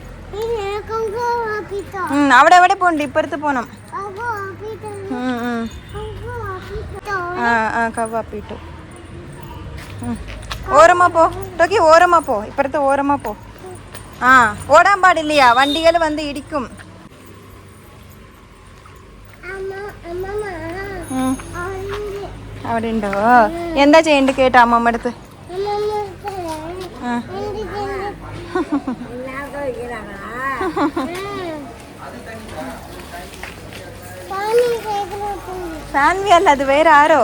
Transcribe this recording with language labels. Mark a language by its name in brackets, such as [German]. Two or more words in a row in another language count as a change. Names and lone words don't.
[Malayalam] അവിടെ എവിടെ പോണ്ട്? ഇപ്പുറത്ത് പോണം. കവ് അപ്പിട്ടു. [Tamil] ஓரமாக போ டோக்கி, ஓரமாக போ. இப்புறத்து ஓரமாக போ. [Malayalam] ഓടാൻ പാടില്ലയാ, വണ്ടികൾ വന്ന് ഇടിക്കും. അവിടെ ഉണ്ടോ? എന്താ ചെയ്യണ്ട കേട്ടോ അമ്മമ്മ അടുത്ത്? സാൻവി അല്ല, അത് വേറെ ആരോ.